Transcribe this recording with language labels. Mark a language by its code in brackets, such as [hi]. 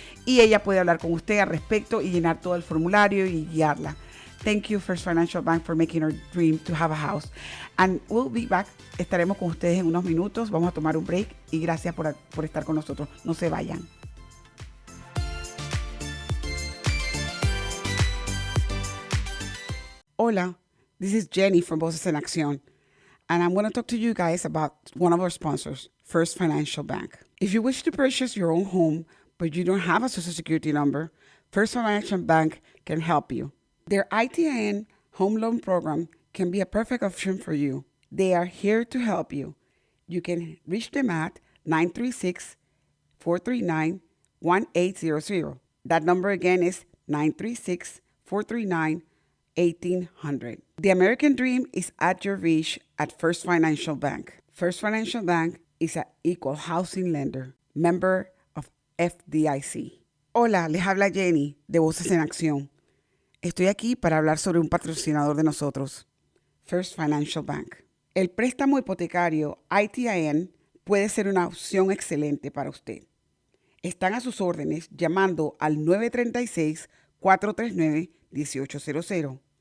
[es] Y ella puede hablar con usted al respecto y llenar todo el formulario y guiarla. [en] Thank you, First Financial Bank, for making our dream to have a house. And we'll be back. [es] Estaremos con ustedes en unos minutos. Vamos a tomar un break y gracias por estar con nosotros. No se vayan. [en] Hola, this is Jenny from Voces en Accion, and I'm going to talk to you guys about one of our sponsors, First Financial Bank. If you wish to purchase your own home, but you don't have a Social Security number, First Financial Bank can help you. Their ITIN home loan program can be a perfect option for you. They are here to help you. You can reach them at 936-439-1800. That number again is 936-439-1800. The American dream is at your reach at First Financial Bank. First Financial Bank is an equal housing lender, member of FDIC. [es] Hola, les habla Jenny de Voces en Acción. Estoy aquí para hablar sobre un patrocinador de nosotros, First Financial Bank. El préstamo hipotecario ITIN puede ser una opción excelente para usted. Están a sus órdenes llamando al 936-439-1800.